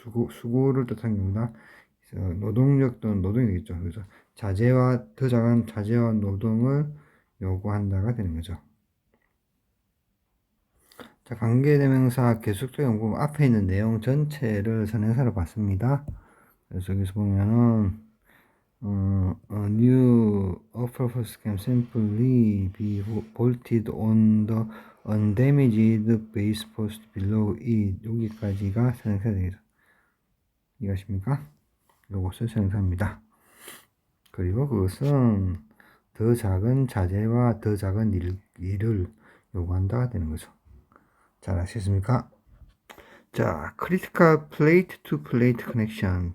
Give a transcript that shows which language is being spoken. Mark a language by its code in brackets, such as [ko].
[ko] 수고를 뜻하는 겁니다. 노동력 또는 노동이 되겠죠. 그래서 더 작은 자재와 노동을 요구한다가 되는 거죠. 자, 관계대명사 계속적 용법 앞에 있는 내용 전체를 선행사로 봤습니다. [en] 그래서 여기서 보면은 a new upper post can simply be bolted on the undamaged base post below it. [ko] 여기까지가 선행사 되겠죠. 이해하십니까? 이것을 선행사입니다. 그리고 그것은 더 작은 자재와 더 작은 일을 요구한다가 되는 거죠. 잘 아시겠습니까? [en] 자, critical plate to plate connection.